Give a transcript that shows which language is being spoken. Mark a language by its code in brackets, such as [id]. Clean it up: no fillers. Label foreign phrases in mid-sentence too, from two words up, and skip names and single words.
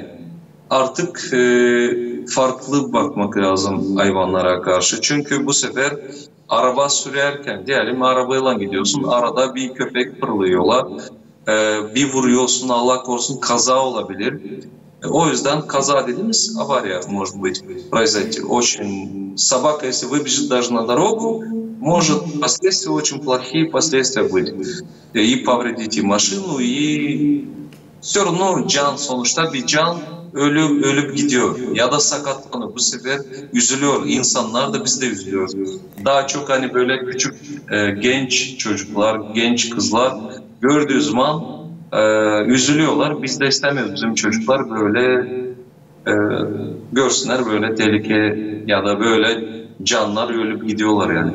[tr] Artık farklı bakmak lazım hayvanlara karşı. Çünkü bu sefer araba sürerken diyelim arabayla gidiyorsun. Arada bir köpek fırlıyorlar. Bir vuruyorsun, Allah korusun kaza olabilir. O yüzden kaza dediğimiz [ru] авария может быть произойти. Очень собака, если выбежит даже на дорогу, может последствия очень плохие последствия быть. И повредить и машину, и все равно [tr] can sonuçta bir can ölüp gidiyor ya da sakatlanıyor. Bu sefer üzülüyor. İnsanlar da biz de üzülüyoruz. Daha çok hani böyle küçük genç çocuklar, genç kızlar gördüğü zaman üzülüyorlar. Biz de istemiyoruz bizim çocuklar böyle görsünler böyle tehlike ya da böyle canlar ölüp gidiyorlar yani.